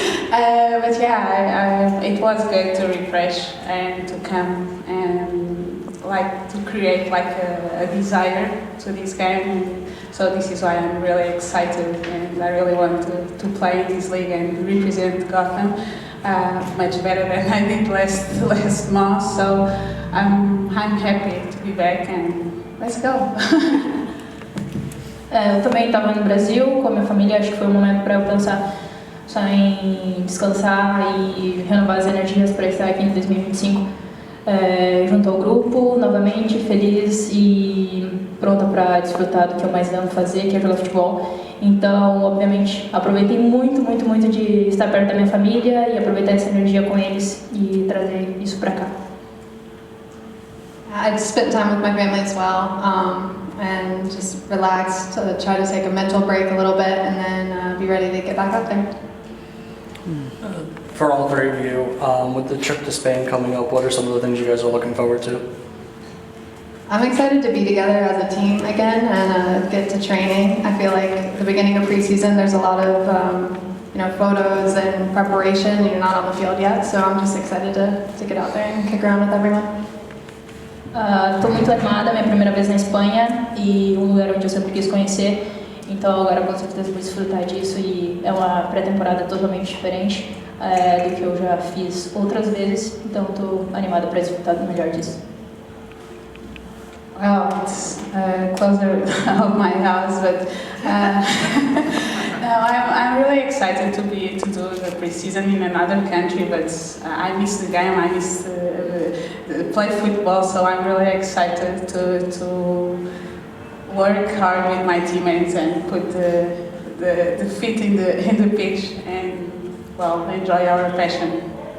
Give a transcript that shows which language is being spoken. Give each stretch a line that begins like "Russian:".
English: But yeah, it was good to refresh and to come and to create a desire to this game. So this is why I'm really excited, and I really want to play in this league and represent Gotham much better than I did last month. So I'm happy to be back, and let's go.
Portuguese: Eu também estava no Brasil com a minha família, acho que foi um momento para eu pensar só em descansar e renovar as energias para estar aqui em 2025 junto ao grupo, novamente feliz e pronta para desfrutar do que eu mais amo fazer, que é jogar futebol. Então, obviamente, aproveitei muito de estar perto da minha família e aproveitar essa energia com eles e trazer isso para cá.
English: I just spent time with my family as well, and just relaxed, try to take a mental break a little bit, and then be ready to get back out there. For all three of you, with the trip to Spain coming up, what are some of the things you guys are looking forward to? I'm excited to be together as a team again and get to training. I feel like at the beginning of preseason, there's a lot of photos and preparation. You're not on the field yet, so I'm just excited to get out there and kick around with everyone.
Portuguese: Estou muito animada, minha primeira vez na Espanha e um lugar onde eu sempre quis conhecer. Então agora com certeza vou desfrutar disso e é uma pré-temporada totalmente diferente do que eu já fiz outras vezes. Então estou animada para desfrutar do melhor disso.
English: Well, it's closer of my house, but no, I'm really excited to do the preseason in another country. But I miss the game. I miss the play football. So I'm really excited to work hard with my teammates and put the feet in the pitch and enjoy our passion.